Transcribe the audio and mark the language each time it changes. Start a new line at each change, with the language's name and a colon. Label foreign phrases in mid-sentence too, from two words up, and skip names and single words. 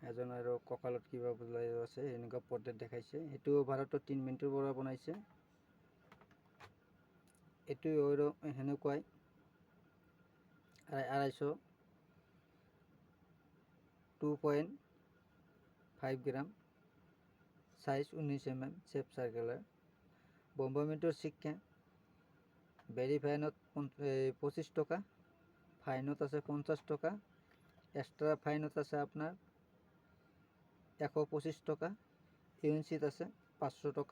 Assamese: এজন আৰু কঁকালত কিবা বোলাই আছে এনেকুৱা পৰ্ট্ৰেট দেখাইছে। এইটো ভাৰতৰ 3 মিনিটৰ পৰা বনাইছে। এইটো আৰু সেনেকুৱাই 250 2.5 গ্ৰাম,
English: size 19 mm, shape circular.
Assamese: বোম্বাই মিন্টৰ সিক্কা ভেরিফাইনত 25 টাকা, ফাইনত আছে 50 টাকা,
English: extra fineত
Assamese: আছে আপনার 125 টাকা, ইউএনসিত আছে 500 টাকা।